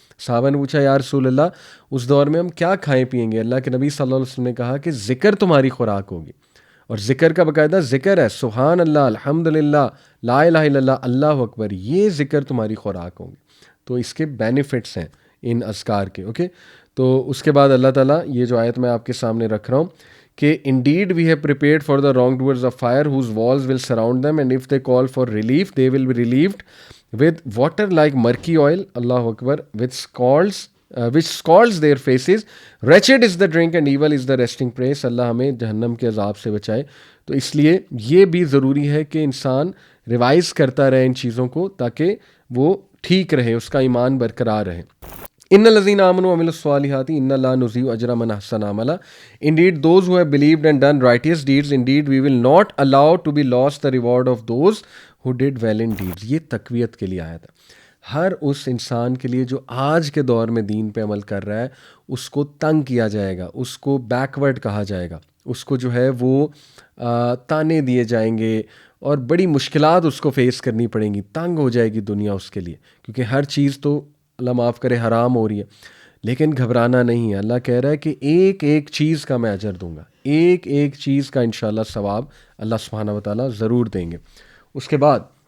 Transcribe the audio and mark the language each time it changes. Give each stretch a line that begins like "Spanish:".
Urdu: صحابہ نے پوچھا یا رسول اللہ اس دور میں ہم کیا کھائیں پیئیں گے؟ اللہ کے نبی صلی اللہ علیہ وسلم نے کہا کہ ذکر تمہاری خوراک ہوگی. اور ذکر کا باقاعدہ ذکر ہے، سبحان اللہ، الحمدللہ، لا الہ الا اللہ، اللہ اکبر، یہ ذکر تمہاری خوراک ہوں گی. تو اس کے بینیفٹس ہیں ان اذکار کے. اوکے، تو اس کے بعد اللہ تعالیٰ یہ جو آیت میں آپ کے سامنے رکھ رہا ہوں کہ
English: indeed we have prepared for the wrongdoers a fire whose walls will surround them and if they call for relief they will be relieved with water like murky oil, Allahu Akbar, which scalds their faces. Wretched is the drink and evil is the resting place.
Urdu: اللہ ہمیں جہنم کے عذاب سے بچائے. تو اس لیے یہ بھی ضروری ہے کہ انسان ریوائز کرتا رہے ان چیزوں کو تاکہ وہ ٹھیک رہے، اس کا ایمان برقرار رہے.
Arabic: ان الذین آمنوا وعملوا الصالحات ان لا نضیع اجر من احسن عملا.
English: Indeed those who have believed and done righteous deeds, indeed we will not allow to be lost the reward of those who did well in deeds.
Urdu: یہ تقویت کے لیے آیا تھا. ہر اس انسان کے لیے جو آج کے دور میں دین پہ عمل کر رہا ہے اس کو تنگ کیا جائے گا، اس کو بیکورڈ کہا جائے گا، اس کو جو ہے وہ تانے دیے جائیں گے اور بڑی مشکلات اس کو فیس کرنی پڑیں گی، تنگ ہو جائے گی دنیا اس کے لیے، کیونکہ ہر چیز تو اللہ معاف کرے حرام ہو رہی ہے، لیکن گھبرانا نہیں ہے۔ اللہ کہہ رہا ہے کہ ایک ایک چیز کا میں اجر دوں گا، ایک ایک چیز کا انشاءاللہ ثواب اللہ سبحانہ و تعالیٰ ضرور دیں گے۔ اس کے بعد